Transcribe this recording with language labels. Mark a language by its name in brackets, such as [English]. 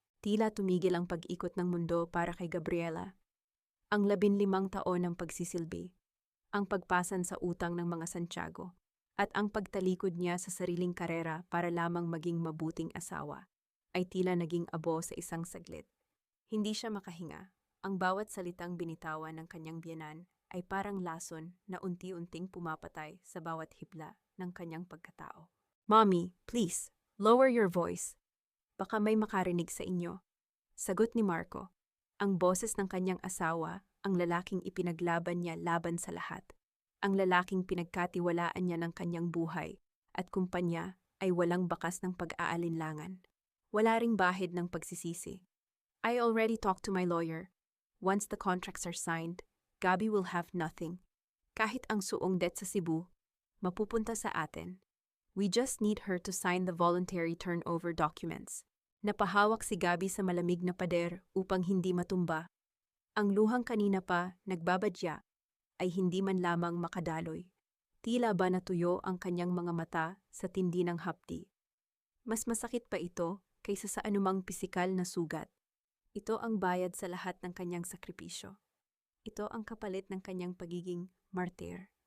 [Filipino] Tila tumigil ang pag-ikot ng mundo para kay Gabriela. Ang 15 taon ng pagsisilbi, ang pagpasan sa utang ng mga Santiago, at ang pagtalikod niya sa sariling karera para lamang maging mabuting asawa, ay tila naging abo sa isang saglit. Hindi siya makahinga. Ang bawat salitang binitawan ng kanyang biyenan ay parang lason na unti-unting pumapatay sa bawat hibla ng kanyang pagkatao. [English] "Mommy, please, lower your voice. [Filipino] Baka may makarinig sa inyo." Sagot ni Marco. Ang boses ng kanyang asawa, ang lalaking ipinaglaban niya laban sa lahat. Ang lalaking pinagkatiwalaan niya ng kanyang buhay at kumpanya ay walang bakas ng pag-aalinlangan. Wala ring bahid ng pagsisisi. [English] "I already talked to my lawyer. Once the contracts are signed, Gabby will have nothing. [Filipino] Kahit ang suong debt sa Cebu, mapupunta sa atin. [English] We just need her to sign the voluntary turnover documents." [Filipino] Napahawak si Gabby sa malamig na pader upang hindi matumba. Ang luhang kanina pa nagbabadya ay hindi man lamang makadaloy. Tila ba natuyo ang kanyang mga mata sa tindi ng hapdi. Mas masakit pa ito kaysa sa anumang pisikal na sugat. Ito ang bayad sa lahat ng kanyang sakripisyo. Ito ang kapalit ng kanyang pagiging martir.